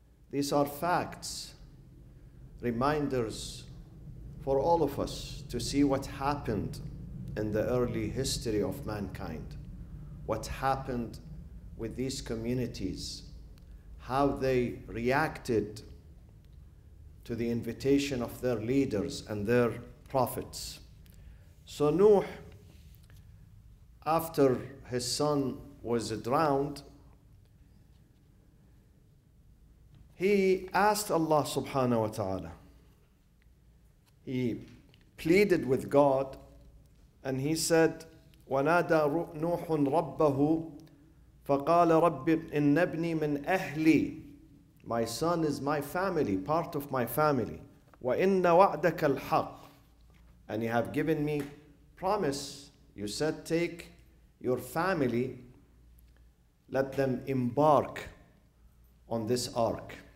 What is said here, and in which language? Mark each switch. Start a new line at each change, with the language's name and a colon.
English: These are facts, reminders for all of us to see what happened in the early history of mankind, what happened with these communities, how they reacted to the invitation of their leaders and their prophets. So Nuh, after his son was drowned, he asked Allah subhanahu wa ta'ala. He pleaded with God and he said,
Arabic: وَنَادَى نُوحٌ رَبَّهُ فَقَالَ رَبِّ إِنَّ ابْنِي مِنْ أَهْلِي.
English: My son is my family, part of my family.
Arabic: وَإِنَّ وَعْدَكَ الْحَقِّ.
English: And you have given me promise. You said, take your family, let them embark on this ark.